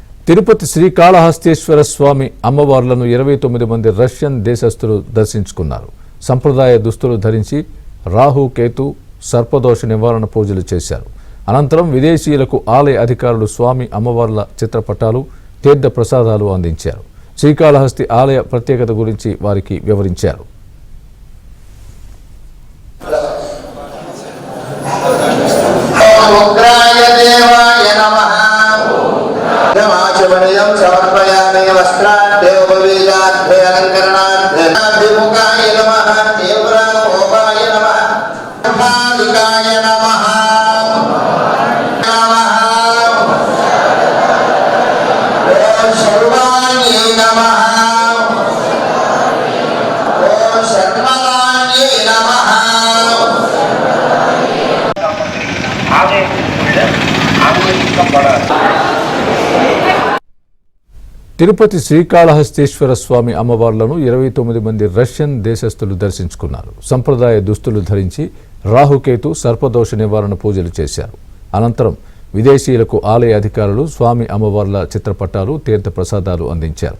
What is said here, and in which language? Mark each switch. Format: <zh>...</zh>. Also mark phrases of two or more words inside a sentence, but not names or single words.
<te>తిరుపతి శ్రీకాళహస్తీశ్వర స్వామి అమ్మవార్లను 29 మంది రష్యన్ దేశస్థులు దర్శించుకున్నారు. సంప్రదాయ దుస్తులు ధరించి రాహు కేతు సర్పదోష నివారణ పూజలు చేశారు. అనంతరం విదేశీయులకు ఆలయ అధికారులు స్వామి అమ్మవార్ల చిత్రపటాలు తీర్థ ప్రసాదాలు అందించారు. శ్రీకాళహస్తి ఆలయ ప్రత్యేకత గురించి వారికి వివరించారు.</te> <sa>समर्पयामि वस्त्राद्य उपवीताद्य अलङ्करणाद्य अभिमुखाय नमः देवरामोपाय नमः महालिकाय नमः ओम सर्वाण्ये नमः ओम सर्वाण्ये नमः</sa> <hi>आगे पड़ा</hi> <te>తిరుపతి శ్రీకాళహస్తీశ్వర స్వామి అమ్మవార్లను 29 మంది రష్యన్ దేశస్థులు దర్శించుకున్నారు. సంప్రదాయ దుస్తులు ధరించి రాహుకేతు సర్పదోష నివారణ పూజలు చేశారు. అనంతరం విదేశీయులకు ఆలయ అధికారులు స్వామి అమ్మవార్ల చిత్రపటాలు తీర్థ ప్రసాదాలు అందించారు.</te>